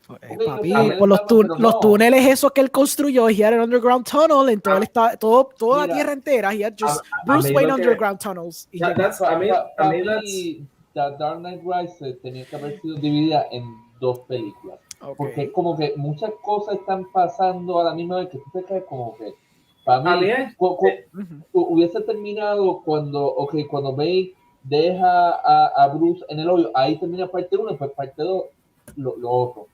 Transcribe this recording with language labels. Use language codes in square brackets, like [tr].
[es] Papi, por los túneles esos que él construyó, [en] he had an underground tunnel [es] en toda la tierra entera. [en] He had just Bruce Wayne underground tunnels. [es] Para mí, The Dark Knight Rises tenía que haber sido dividida en 2 películas. Porque es como que muchas cosas están pasando a la misma vez que tú te caes como que para mí hubiese terminado cuando Bane deja a Bruce en el hoyo, ahí termina parte 1 y pues parte 2 lo otro.